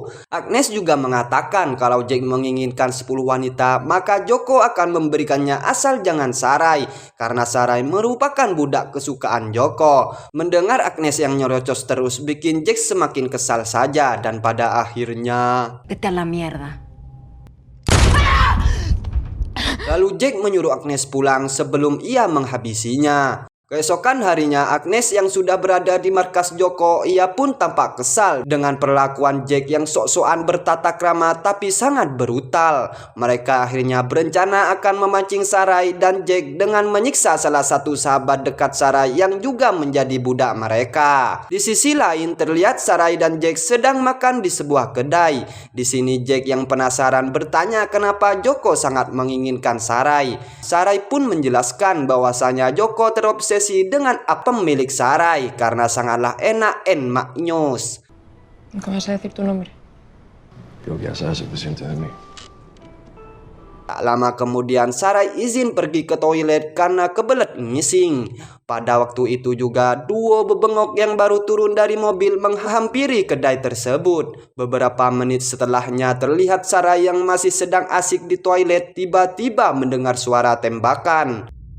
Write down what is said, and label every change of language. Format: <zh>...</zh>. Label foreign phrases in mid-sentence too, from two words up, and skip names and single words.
<id>Agnes juga mengatakan kalau Jack menginginkan 10 wanita, maka Joko akan memberikannya asal jangan Sarai, karena Sarai merupakan budak kesukaan Joko. Mendengar Agnes yang nyerocos terus bikin Jack semakin kesal saja dan pada akhirnya</id> <es>Vete a la mierda.</es> <id>lalu Jack menyuruh Agnes pulang sebelum ia menghabisinya. Keesokan harinya Agnes yang sudah berada di markas Joko, ia pun tampak kesal dengan perlakuan Jack yang sok-sokan bertata krama tapi sangat brutal. Mereka akhirnya berencana akan memancing Sarai dan Jack dengan menyiksa salah satu sahabat dekat Sarai yang juga menjadi budak mereka. Di sisi lain terlihat Sarai dan Jack sedang makan di sebuah kedai. Di sini Jack yang penasaran bertanya kenapa Joko sangat menginginkan Sarai. Sarai pun menjelaskan bahwasanya Joko terobsesi dengan apa pemilik Sarai karena sangatlah enak en maknyus.</id> <es>¿Nunca vas a decir tu nombre? Creo que ya sabes suficiente de mí.</es> <id>Tak lama kemudian Sarai izin pergi ke toilet karena kebelet ngising. Pada waktu itu juga duo bebengok yang baru turun dari mobil menghampiri kedai tersebut. Beberapa menit setelahnya terlihat Sarai yang masih sedang asik di toilet tiba-tiba mendengar suara tembakan.</id>